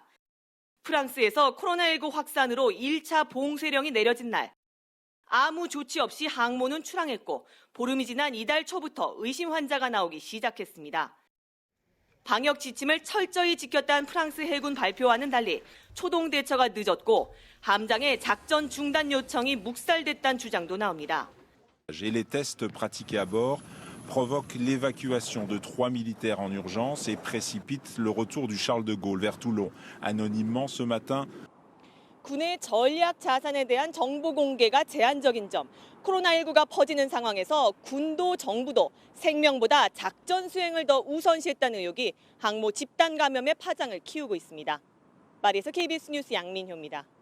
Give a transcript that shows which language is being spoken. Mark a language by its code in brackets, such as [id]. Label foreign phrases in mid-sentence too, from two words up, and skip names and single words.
[ko] 프랑스에서 코로나19 확산으로 1차 봉쇄령이 내려진 날 아무 조치 없이 항모는 출항했고 보름이 지난 이달 초부터 의심 환자가 나오기 시작했습니다. 방역 지침을 철저히 지켰다는 프랑스 해군 발표와는 달리 초동 대처가 늦었고 함장의 작전 중단 요청이 묵살됐다는 주장도 나옵니다. [fr] Et les tests pratiqués à bord provoquent l'évacuation de 3 militaires en urgence et précipitent le retour du Charles de Gaulle vers Toulon. Anonymement ce matin. [ko] 군의 전략 자산에 대한 정보 공개가 제한적인 점, 코로나19가 퍼지는 상황에서 군도 정부도 생명보다 작전 수행을 더 우선시했다는 의혹이 항모 집단 감염의 파장을 키우고 있습니다. 파리에서 KBS 뉴스 양민효입니다.